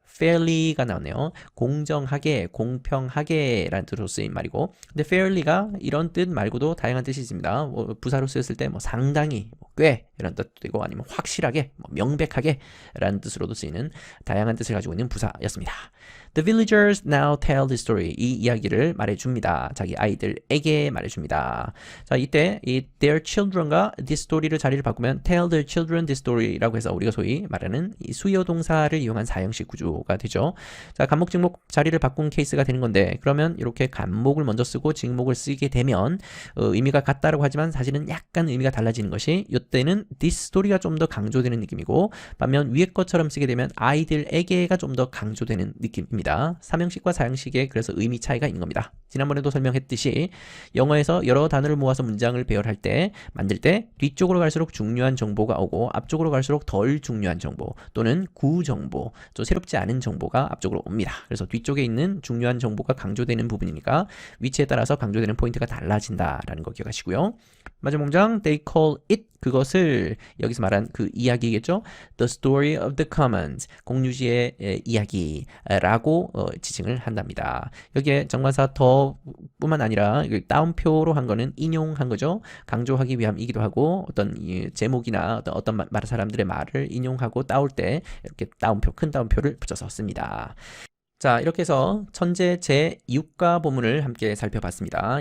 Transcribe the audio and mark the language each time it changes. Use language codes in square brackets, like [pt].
[ko] fairly가 나오네요. 공정하게, 공평하게 라는 뜻으로 쓰인 말이고 근데 fairly가 이런 뜻 말고도 다양한 뜻이 있습니다. 뭐 부사로 쓰였을 때 뭐 상당히, 뭐 꽤 이런 뜻도 되고 아니면 확실하게, 뭐 명백하게 라는 뜻으로도 쓰이는 다양한 뜻을 가지고 있는 부사였습니다. [en] The villagers now tell the story. [ko] 이 이야기를 말해줍니다. 자기 아이들에게 말해줍니다. 자, 이때 이 their children과 this story를 자리를 바꾸면 tell their children this story 라고 해서 우리가 소위 말하는 이 수요 동사를 이용한 사형식 구조가 되죠. 자, 간목 직목 자리를 바꾼 케이스가 되는 건데 그러면 이렇게 간목을 먼저 쓰고 직목을 쓰게 되면 의미가 같다라고 하지만 사실은 약간 의미가 달라지는 것이 이때는 this story가 좀 더 강조되는 느낌이고 반면 위에 것처럼 쓰게 되면 아이들에게가 좀 더 강조되는 느낌입니다. 삼형식과 사형식의 그래서 의미 차이가 있는 겁니다. 지난번에도 설명했듯이 영어에서 여러 단어를 모아서 문장을 배열할 때 만들 때 뒤쪽으로 갈수록 중요한 정보가 오고 앞쪽으로 갈수록 덜 중요한 정보 또는 구정보 좀 새롭지 않은 정보가 앞쪽으로 옵니다. 그래서 뒤쪽에 있는 중요한 정보가 강조되는 부분이니까 위치에 따라서 강조되는 포인트가 달라진다라는 거 기억하시고요. 마지막 문장 they call it 그것을 여기서 말한 그 이야기겠죠. [en] The story of the commons 공유지의 이야기라고 지칭을 한답니다. [ko] 여기에 정관사 더 뿐만 아니라 따옴표로 한 거는 인용한 거죠. 강조하기 위함이기도 하고 어떤 제목이나 어떤 말 사람들의 말을 인용하고 따올 때 이렇게 따옴표 큰 따옴표를 붙여서 씁니다. 자, 이렇게 해서 천재 제6과 본문을 함께 살펴봤습니다.